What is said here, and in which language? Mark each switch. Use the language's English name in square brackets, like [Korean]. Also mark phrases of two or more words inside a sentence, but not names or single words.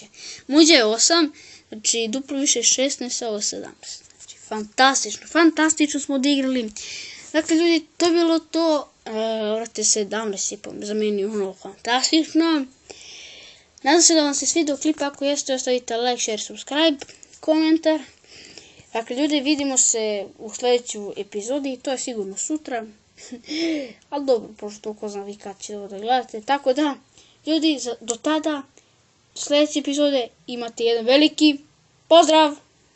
[Bosnian] Muđe je 8, znači, duplo više 16, a ovo 17. Znači, fantastično smo odigrali. Dakle, ljudi, to je bilo to. Vrate, 17 je za meni ono fantastično. Nadam se da vam se svidio klip, ako jeste, ostavite [English] like, share, subscribe, [Bosnian] komentar. Dakle, ljudi, vidimo se u sljedećoj epizodi i to je sigurno sutra. Ali dobro, pošto ko zna vi kad će ovo da gledate. Tako da, ljudi, do tada, sljedeće epizode imate jedan veliki pozdrav!